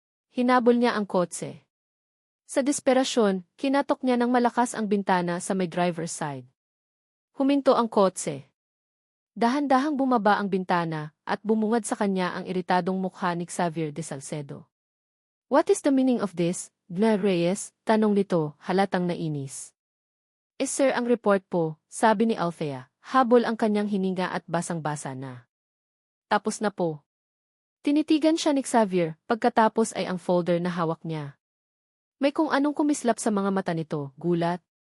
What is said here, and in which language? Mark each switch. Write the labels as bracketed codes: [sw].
[tl] Hinabol niya ang kotse. Sa desperasyon, kinatok niya ng malakas ang bintana sa may driver's side. Huminto ang kotse. Dahan-dahang bumaba ang bintana at bumungad sa kanya ang iritadong mukha ni Xavier de Salcedo. [en] What is the meaning of this, Glenn Reyes? [tl] Tanong nito, halatang nainis. Sir, ang report po, sabi ni Althea, habol ang kanyang hininga at basang-basa na. Tapos na po. Tinitigan siya ni Xavier, pagkatapos ay ang folder na hawak niya. May kung anong kumislap sa mga mata nito, gulat.